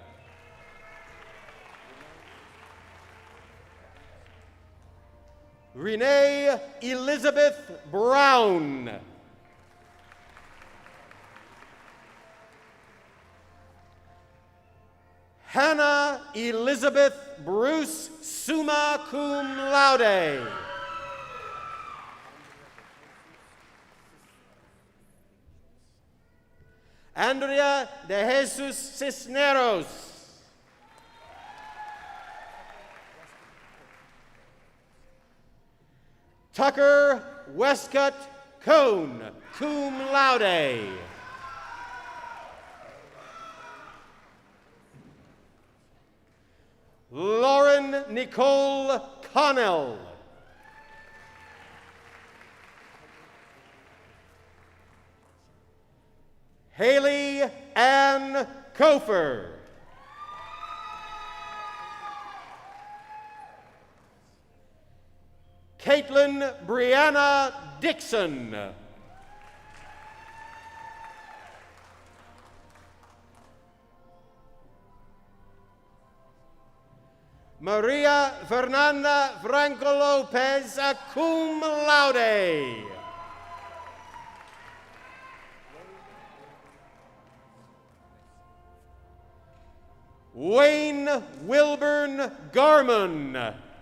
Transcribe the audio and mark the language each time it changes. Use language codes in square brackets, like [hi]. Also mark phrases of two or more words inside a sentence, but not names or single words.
[en] Renee Elizabeth Brown. Hannah Elizabeth Bruce, [la] summa cum laude. [en] Andrea de Jesus Cisneros. Tucker Westcott Cone, [la] cum laude. [en] Lauren Nicole Connell. Haley Ann Kofer. Caitlin Brianna Dixon. Maria Fernanda Franco Lopez, [la] cum laude. [en] Wayne Wilburn Garman.